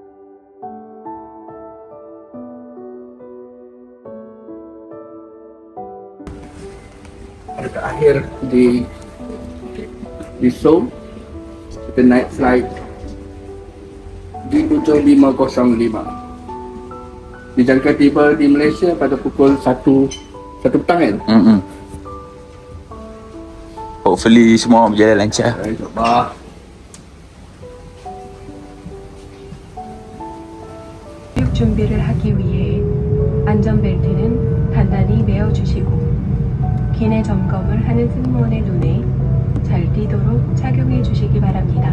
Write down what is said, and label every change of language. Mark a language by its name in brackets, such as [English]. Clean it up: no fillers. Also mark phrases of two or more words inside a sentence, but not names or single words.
[Malay] Dekat akhir di Seoul kita naik flight D7505 dijangka tiba di Malaysia pada pukul 1 petang kan? Hopefully semua berjalan lancar. InsyaAllah. [Korean] 준비를 하기 위해 안전벨트는 단단히 매어주시고 기내 점검을 하는 승무원의 눈에 잘 띄도록 착용해 주시기 바랍니다.